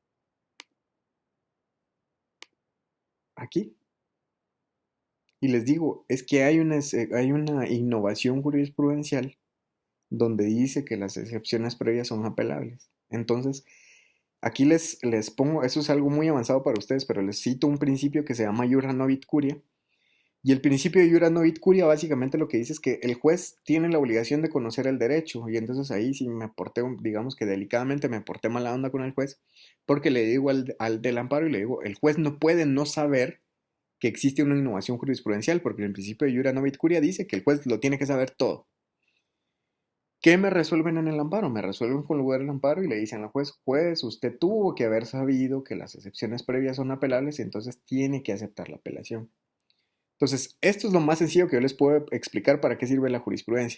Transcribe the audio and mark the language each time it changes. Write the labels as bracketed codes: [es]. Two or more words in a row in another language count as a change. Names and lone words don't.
[es] Aquí. Y les digo, es que hay una innovación jurisprudencial donde dice que las excepciones previas son apelables. Entonces, aquí les pongo, eso es algo muy avanzado para ustedes, pero les cito un principio que se llama [la] iura novit curia. [es] Y el principio de [la] iura novit curia [es] básicamente lo que dice es que el juez tiene la obligación de conocer el derecho. Y entonces ahí sí me porté, digamos que delicadamente me porté mala onda con el juez, porque le digo al del amparo y le digo, el juez no puede no saber que existe una innovación jurisprudencial, porque el principio de [la] iura novit curia [es] dice que el juez lo tiene que saber todo. ¿Qué me resuelven en el amparo? Me resuelven con lugar el amparo y le dicen al juez, juez, usted tuvo que haber sabido que las excepciones previas son apelables y entonces tiene que aceptar la apelación. Entonces, esto es lo más sencillo que yo les puedo explicar para qué sirve la jurisprudencia.